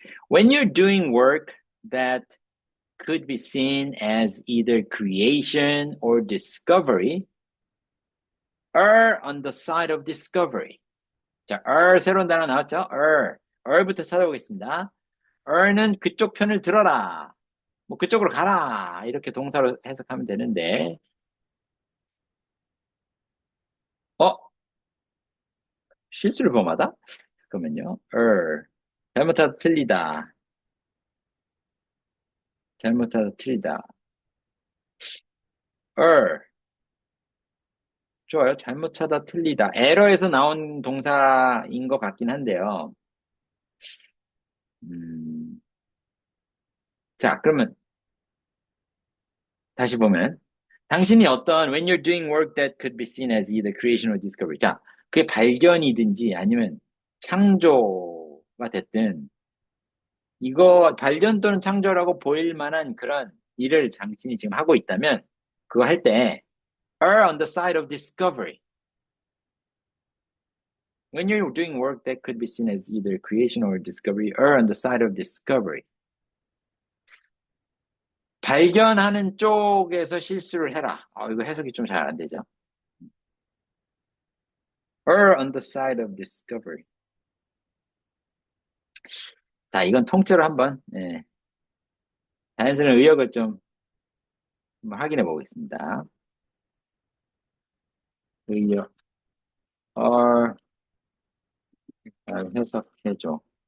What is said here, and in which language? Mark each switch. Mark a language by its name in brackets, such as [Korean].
[English] When you're doing work that could be seen as either creation or discovery, err on the side of discovery. [Korean] 자, 새로운 단어 나왔죠? er부터 찾아보겠습니다. er는 그쪽 편을 들어라. 뭐 그쪽으로 가라. 이렇게 동사로 해석하면 되는데, 어? 실수를 범하다? 잠깐만요. 잘못하다 틀리다. 잘못하다 틀리다. er. 좋아요. 잘못하다 틀리다. 에러에서 나온 동사인 것 같긴 한데요. 음, 자, 그러면 다시 보면 당신이 어떤 [English] when you're doing work that could be seen as either creation or discovery. [Korean] 자, 그게 발견이든지 아니면 창조가 됐든 이거 발견 또는 창조라고 보일 만한 그런 일을 당신이 지금 하고 있다면 그거 할 때 [English] are on the side of discovery. When you're doing work that could be seen as either creation or discovery, are on the side of discovery. [Korean] 발견하는 쪽에서 실수를 해라. 이거 해석이 좀 잘 안 되죠. [English] Are on the side of discovery. [Korean] 자, 이건 통째로 한번 자연스러운 의역을 좀 한번 확인해 보겠습니다. 의역, are 해석해줘.